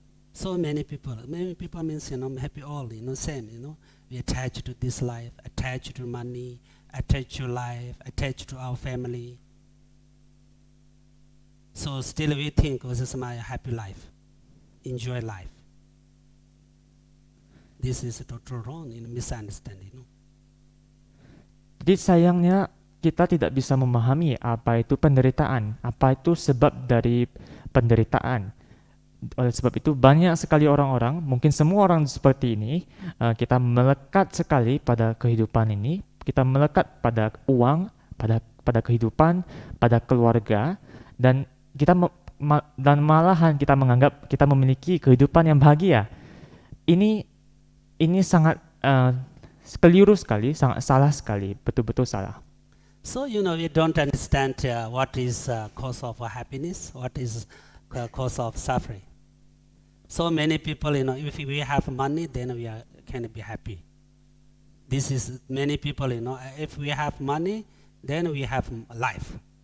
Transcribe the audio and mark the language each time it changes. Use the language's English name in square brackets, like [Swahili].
[English] So many people means happy all, same, we attach to this life, attach to money, attach to life, attach to our family. So still we think this is my happy life, enjoy life. This is total wrong, misunderstanding. [Indonesian] Jadi sayangnya kita tidak bisa memahami apa itu penderitaan, apa itu sebab dari penderitaan. Oleh sebab itu banyak sekali orang-orang, mungkin semua orang seperti ini, kita melekat sekali pada kehidupan ini, kita melekat pada uang, pada kehidupan, pada keluarga, dan dan malahan kita menganggap kita memiliki kehidupan yang bahagia. Ini sangat keliru sekali, sangat salah sekali, betul-betul salah. [English] So we don't understand what is cause of happiness, what is cause of suffering. So many people, if we have money, then we can be happy. This is many people, if we have money, then we have life.